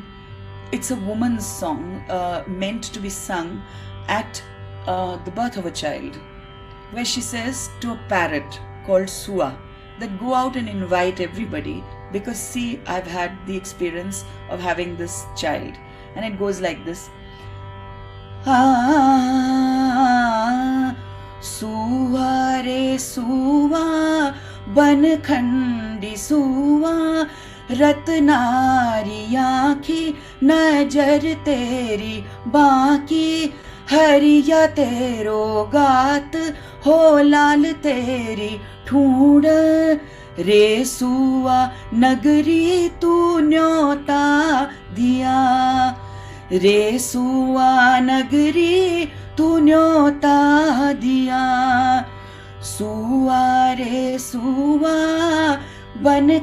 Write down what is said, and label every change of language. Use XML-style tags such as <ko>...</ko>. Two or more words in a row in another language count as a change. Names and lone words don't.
<en>It's a woman's song meant to be sung at the birth of a child, where she says to a parrot called Sua that go out and invite everybody, because see, I've had the experience of having this child. And it goes like this.</en> <hne>सुआ रे सुआ बन खंडी सुआ रतनारी आँखी नजर तेरी बाकी हरिया तेरो गात हो लाल तेरी ठूंड रे सुआ नगरी तू न्योता दिया रे सुआ नगरी तू न्योता दिया सुआ रे सुआ बन</hne>